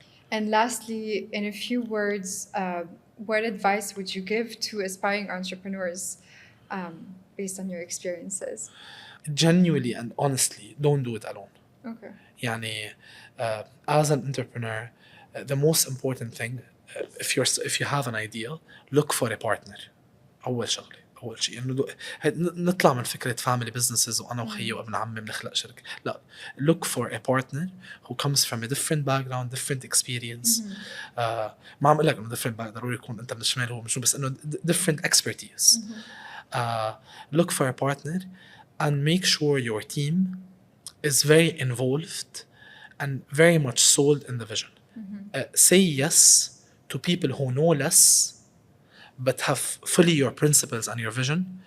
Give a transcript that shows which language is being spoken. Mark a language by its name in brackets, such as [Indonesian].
[English] And lastly, in a few words, what advice would you give to aspiring entrepreneurs based on your experiences? Genuinely and honestly, don't do it alone. Okay. يعني as an entrepreneur, the most important thing, if you have an idea, look for a partner. [Arabic] أول شيء إنه نطلع من فكرة [English] family businesses [Arabic] وأنا وخيي وابن عمي بنخلق شركة. [English] لا, look for a partner who comes from a different background, different experience. [Arabic] ما عم أقول لك إنه [English] different background [Arabic] ضروري يكون أنت من الشمال هو مش بس إنه [English] different expertise. Look for a partner and make sure your team is very involved and very much sold in the vision. Say yes to people who know less but have fully your principles and your vision,